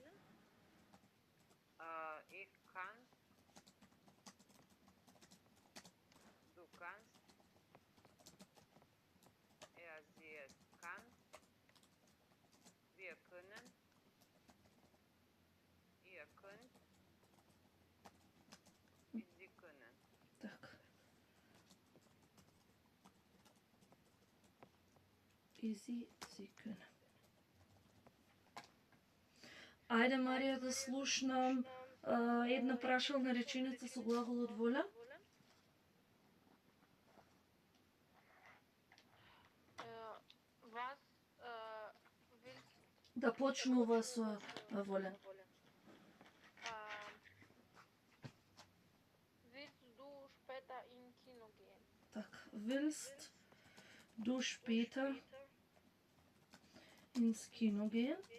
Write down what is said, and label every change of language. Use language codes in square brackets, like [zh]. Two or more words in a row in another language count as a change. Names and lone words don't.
[de] Ich kann. Du kannst. Sie es kann. Wir können. Ihr könnt. Sie können. [mk] Така. И [de] sie können. [mk] Ајде, Марија, да слушнам една прашална реченица со глаголот воля. [de] Was willst [mk] Да почнува со волен. [de] willst du später in Kino gehen? [mk] Така. [de] Willst du später ins Kino gehen?